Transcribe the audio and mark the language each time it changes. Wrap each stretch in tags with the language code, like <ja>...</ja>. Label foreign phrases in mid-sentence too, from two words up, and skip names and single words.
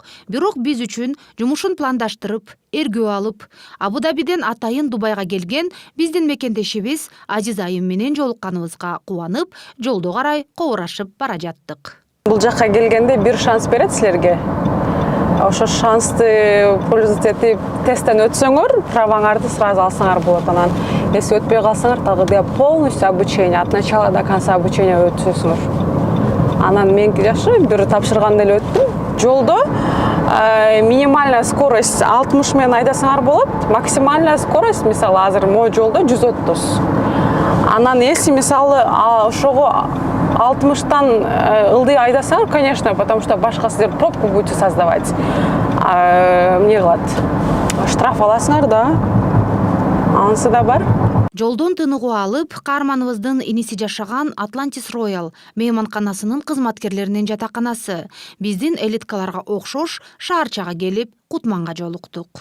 <ky>Бирок биз үчүн жумушун пландаштырып, эргөө алып, Абу-Дабиден атайын Дубайга келген биздин мекендешибиз Азиз айым менен жолукканыбызга кубанып, жолдо карай коурашып бара жаттык. Бул жакка келгенде бир шанс берет силерге. Ошо шансты пользоваться этип тесттен өтсөңөр, праваңарды сразу алсаңар болот. Анан если өтпөй калсаңар, тагы</ky> <ru>полностью обучение от начала до конца обучение</ru> <ky>өтөсүңөр. Анан мен жакшы бир тапшырганда эле өттүм. Жолдо</ky> <ru>минимальная скорость</ru> <ky>60 менен айдасаңар болот,</ky> <ru>максимальная скорость</ru> <ky>мисалы азыр мой жолдо 130. Анан если мисалы ошого 60-тан ылдый айдасаңар,</ky> <ru>конечно, потому что</ru> <ky>башка сиздер</ky> <ru>пробку будете создавать.</ru> <ky>Эмне кылат? Штраф аласыңар да. Анысы да бар. Жолдон тыныгуу алып, каарманыбыздын иниси жашаган Atlantis Royal мейманканасынын кызматкерлеринин жатаканасы. Биздин элиткаларга окшош шаарчага келип, Кутманга жолуктук.</ky>